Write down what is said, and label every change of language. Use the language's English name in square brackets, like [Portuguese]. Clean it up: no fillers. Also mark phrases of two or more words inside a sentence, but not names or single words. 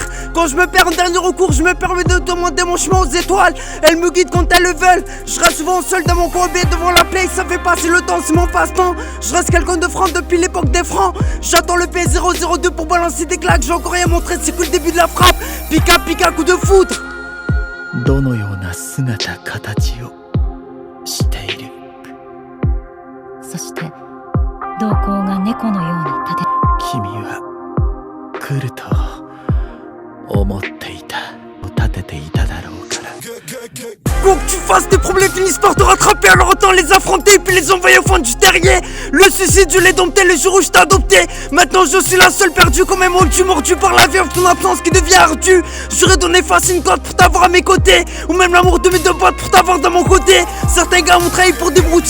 [French] Quand je me perds en dernier recours, je me permets de demander mon chemin aux étoiles. Elles me guident quand elles le veulent. Je reste souvent seul dans mon coin, devant la play, ça fait passer le temps, c'est mon passe-temps. Je reste quelqu'un de franc depuis l'époque des francs. J'attends le P002 pour balancer des claques. J'ai encore rien montré, c'est que le début de la frappe. Pica, pica, coup de foudre. [Japanese] どのような姿形をしている。そして瞳孔が猫のように立て、君は来ると思っていた。立てていただろうから。 [French] Quoi que tu fasses, tes problèmes finissent par te rattraper. Alors autant les affronter puis les envoyer au fond du terrier. Le suicide, je l'ai dompté le jour où je t'ai adopté. Maintenant je suis la seule perdue comme un moldu mordu par la vie. Ton absence qui devient ardue. J'aurais donné face une cote pour t'avoir à mes côtés. Ou même l'amour de mes deux potes pour t'avoir de mon côté. Certains gars m'ont trahi pour des broutilles.